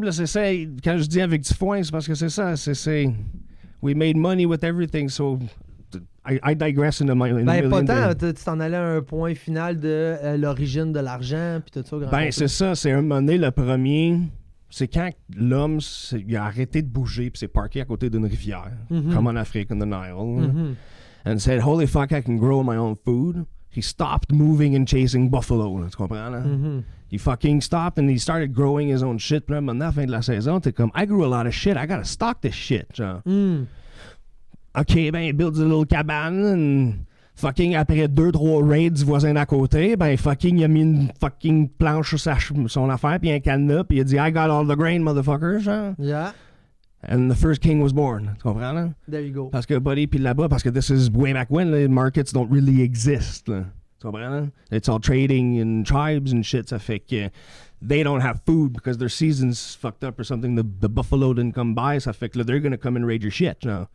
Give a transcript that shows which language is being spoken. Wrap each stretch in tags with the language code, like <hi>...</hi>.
<fr>Puis c'est ça, quand je dis avec du foin, c'est parce que c'est ça.</fr> <en>We made money with everything, so I digress into my...</en> <fr>pas tant, tu t'en allais à un point final de l'origine de l'argent, puis tout ça. C'est ça, c'est un moment donné, le premier... C'est quand l'homme il a arrêté de bouger, puis s'est parqué à côté d'une rivière, comme en Afrique,</fr> <en>in the Nile, and said, holy fuck, I can grow my own food. He stopped moving and chasing buffalo.</en> <fr>Là, tu comprends, là?</fr> <en>He fucking stopped and he started growing his own shit.</en> <fr>Puis là, maintenant, à la fin de la saison, t'es comme,</fr> <en>I grew a lot of shit. I gotta stock this shit, genre.</en> <fr>OK, ben, il</fr> <en>builds a little</en> <fr>cabane, and fucking après 2-3 raids du voisin d'à côté, ben, fucking, il a mis une fucking planche sur son affaire, puis un cadenas, puis il a dit,</fr> <en>I got all the grain, motherfuckers,</en> <fr>hein?</fr> <en>Yeah. And the first king was born.</en> <fr>Tu comprends, là?</fr> <en>There you go.</en> <fr>Parce que, buddy, puis là-bas, parce que</fr> <en>this is way back when, the markets don't really exist, là.</en> <fr>Tu comprends, là?</fr> <en>It's all trading in tribes and shit,</en> <fr>ça fait que</fr> <en>they don't have food because their season's fucked up or something. The buffalo didn't come by,</en> <fr>ça fait que là,</fr> <en>they're gonna come and raid your shit, you know?</en>